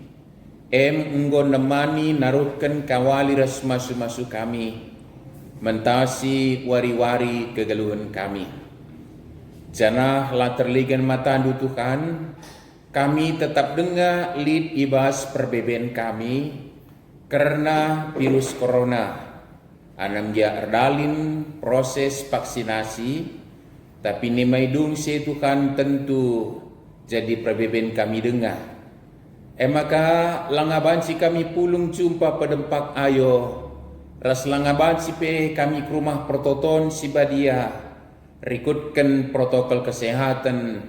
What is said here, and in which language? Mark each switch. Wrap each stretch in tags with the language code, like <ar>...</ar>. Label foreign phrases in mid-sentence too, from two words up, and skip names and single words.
<btx>Enggo nemani naruhkan kawali ras masu-masu kami. Mentasi wari-wari kegeluhan kami. Janah lah terligan matandu Tuhan. Kami tetap dengar lid ibas perbeben kami</btx> <id>karena virus corona.</id> <btx>Anam dia erdalin</btx> <id>proses vaksinasi,</id> <btx>tapi ni maidung si Tuhan tentu jadi perbeben kami dengar. Maka langabansi kami pulung jumpa pedempak ayo, ras langabansi pe kami ke rumah prototon si badia, rikutkan</btx> <id>protokol kesehatan.</id>